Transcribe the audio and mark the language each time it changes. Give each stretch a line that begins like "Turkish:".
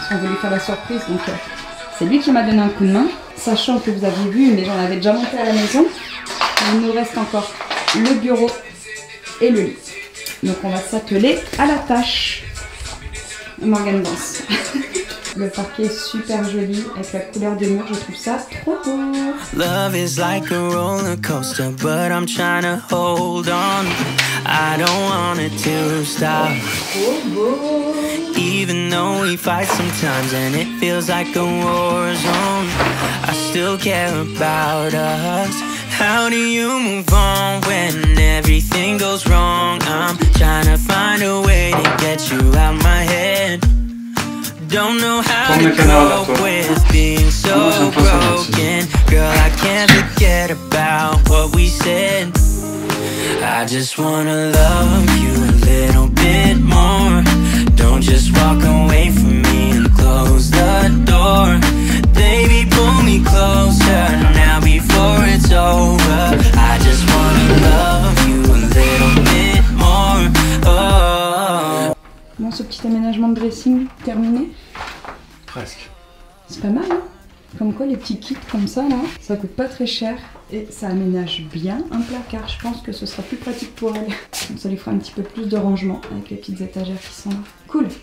French: On voulait faire la surprise, donc c'est lui qui m'a donné un coup de main. Sachant que vous aviez vu, mais j'en avais déjà monté à la maison. Il nous reste encore le bureau et le lit. Donc on va s'atteler à la tâche. Morgane danse. Le parquet est super joli avec la couleur des murs, je trouve ça trop beau.
English: Love is like a roller coaster, but I'm trying to hold on. I don't want it to stop. Even though we fight sometimes and it feels like a war zone, I still care about us. How do you move on when everything goes wrong? I'm trying to find a way to get you out my head. Don't know how to cope with being so broken. Girl, I can't forget about what we said. I just wanna love you a little bit more. Don't just walk away from me and close the door. Baby, pull me closer now before it's over. I just wanna love you a little bit more. Oh.
French: Bon, ce petit aménagement de dressing terminé. Presque. C'est pas mal, hein? Comme quoi les petits kits comme ça là, ça coûte pas très cher et ça aménage bien un placard. Je pense que ce sera plus pratique pour elle. Donc ça lui fera un petit peu plus de rangement avec les petites étagères qui sont là. Cool.